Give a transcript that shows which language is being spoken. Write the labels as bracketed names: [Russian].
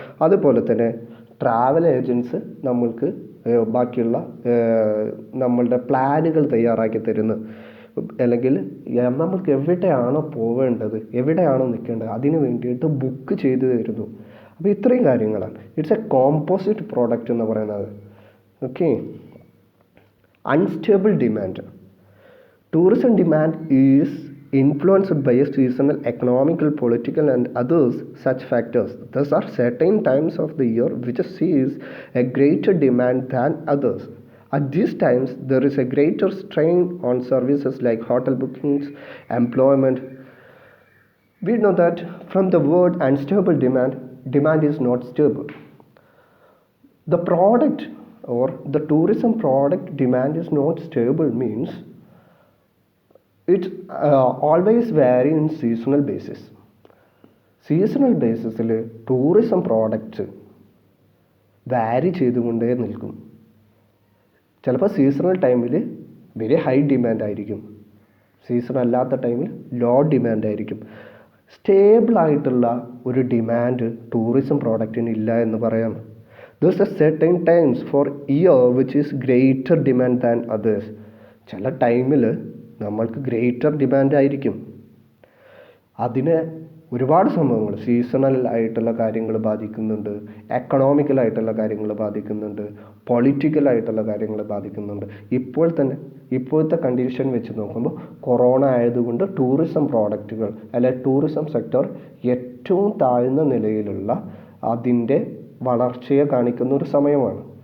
[Malayalam] അതുപോലെ തന്നെ travel agents നമ്മൾക്ക് ബാക്കിയുള്ള നമ്മളുടെ പ്ലാനുകൾ തയ്യാറാക്കി തരുന്നു. അല്ലെങ്കിൽ നമ്മൾക്ക് എവിടെയാണോ പോവേണ്ടത്, എവിടെയാണോ നിൽക്കേണ്ടത് അതിന് വേണ്ടിയിട്ട് ബുക്ക് ചെയ്ത് തരുന്നു. അപ്പോൾ ഇത്രയും കാര്യങ്ങളാണ് [English] it's a composite product [Malayalam] എന്ന് പറയുന്നത്. [English] Okay. Unstable demand. Tourism demand is influenced by seasonal, economical, political and others such factors. Thus are certain times of the year which sees a greater demand than others. At these times there is a greater strain on services like hotel bookings, employment. We know that from the word unstable demand, demand is not stable. The product or the tourism product demand is not stable means it always vary in seasonal basis. [Malayalam] Seasonal ബേസിസിൽ tourism products വാരി ചെയ്തുകൊണ്ടേ നിൽക്കും. ചിലപ്പോൾ seasonal ടൈമിൽ [English] very high demand [Malayalam] ആയിരിക്കും, season അല്ലാത്ത ടൈമിൽ law demand ആയിരിക്കും. സ്റ്റേബിളായിട്ടുള്ള ഒരു demand tourism പ്രോഡക്റ്റിന് ഇല്ല എന്ന് പറയാം. [English] There's a certain times for year which is greater demand than others. [Malayalam] ചില ടൈമിൽ നമ്മൾക്ക് ഗ്രേറ്റർ ഡിമാൻഡ് ആയിരിക്കും. അതിന് ഒരുപാട് സംഭവങ്ങൾ, സീസണൽ ആയിട്ടുള്ള കാര്യങ്ങൾ ബാധിക്കുന്നുണ്ട്, എക്കണോമിക്കലായിട്ടുള്ള കാര്യങ്ങൾ ബാധിക്കുന്നുണ്ട്, പൊളിറ്റിക്കലായിട്ടുള്ള കാര്യങ്ങൾ ബാധിക്കുന്നുണ്ട്. ഇപ്പോഴത്തെ കണ്ടീഷൻ വെച്ച് നോക്കുമ്പോൾ കൊറോണ ആയതുകൊണ്ട് ടൂറിസം പ്രോഡക്റ്റുകൾ അല്ലെ ടൂറിസം സെക്ടർ ഏറ്റവും താഴ്ന്ന നിലയിലുള്ള അതിൻ്റെ വളർച്ചയെ കാണിക്കുന്ന ഒരു സമയമാണ്.